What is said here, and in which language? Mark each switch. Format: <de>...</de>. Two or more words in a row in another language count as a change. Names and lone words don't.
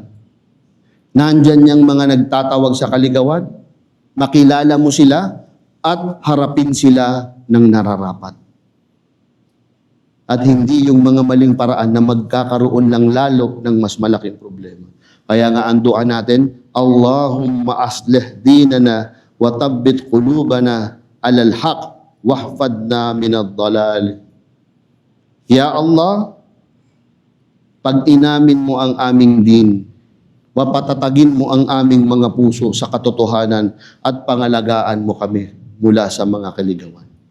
<tl>Nandyan yung mga nagtatawag sa kaligawan, makilala mo sila at harapin sila ng nararapat. At hindi yung mga maling paraan na magkakaroon lang lalo ng mas malaking problema. Kaya nga ang dua natin,</tl> <ar>اللهم أصلح ديننا وثبت قلوبنا على الحق واحفظنا من الضلال.</ar> <tl>Ya Allah, pag inamin mo ang aming din, papatatagin mo ang aming mga puso sa katotohanan at pangalagaan mo kami mula sa mga kaligawan.</tl>